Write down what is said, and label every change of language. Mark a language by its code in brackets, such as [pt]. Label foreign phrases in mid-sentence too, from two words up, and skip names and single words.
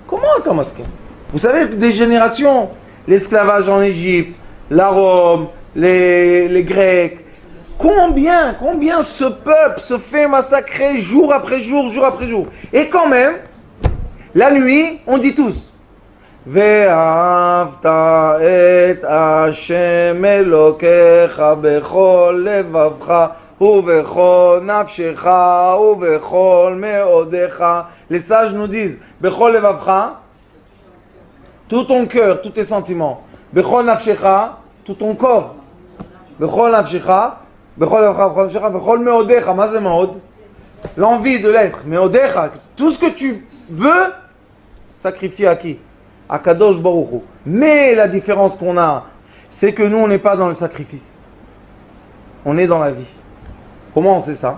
[fr] Comment tu maskim? Vous savez, des générations, l'esclavage en Égypte, la Rome, les Grecs, combien ce peuple se fait massacrer jour après jour, jour après jour. Et quand même, la nuit, on dit tous [he] ואהבת את השם אלוקיך בכל לבבך ובכל נפשך ובכל מאודך. [fr] Les sages nous disent [he] בכל לבבך, [fr] tout ton cœur, tous tes sentiments. [he] בכל נפשך, [fr] tout ton corps. [he] בכל נפשך, בכל לבבך, בכל נפשך, בכל מאודך. [fr] Ma c'est meod? L'envie de l'être. Meodecha, tout ce que tu veux, sacrifier à qui? À Kadosh Baruch Hu. Mais la différence qu'on a, c'est que nous, on n'est pas dans le sacrifice. On est dans la vie. Comment on sait ça?